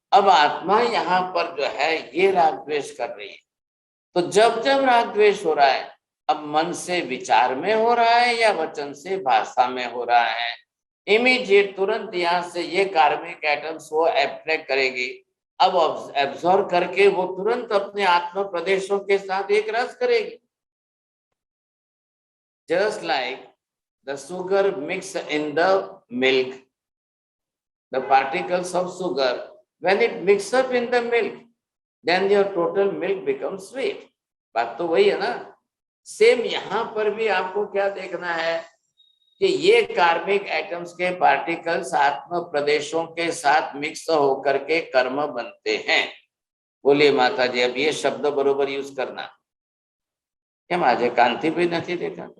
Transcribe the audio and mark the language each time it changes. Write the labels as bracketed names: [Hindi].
[Hindi] अब आत्मा यहाँ पर जो है ये राग द्वेष कर रही है, तो जब जब राग द्वेष हो रहा है, अब मन से विचार में हो रहा है या वचन से भाषा में हो रहा है, इमीडिएट तुरंत यहाँ से ये कार्मिक एटम्स वो एब्स्ट्रैक्ट करेगी। अब एब्जॉर्ब करके वो तुरंत अपने आत्मा प्रदेशों के साथ एक रस करेगी। [English] Just like the sugar mix in the milk, the particles of sugar when it mix up in the milk, then your total milk becomes sweet। [Hindi] बात तो वही है ना। सेम यहाँ पर भी आपको क्या देखना है कि ये कार्मिक एटम्स के पार्टिकल्स आत्म प्रदेशों के साथ मिक्स होकर के कर्म बनते हैं। बोलिए माता जी, अब ये शब्द बरोबर यूज करना। क्या आज कांति भी नहीं देखा?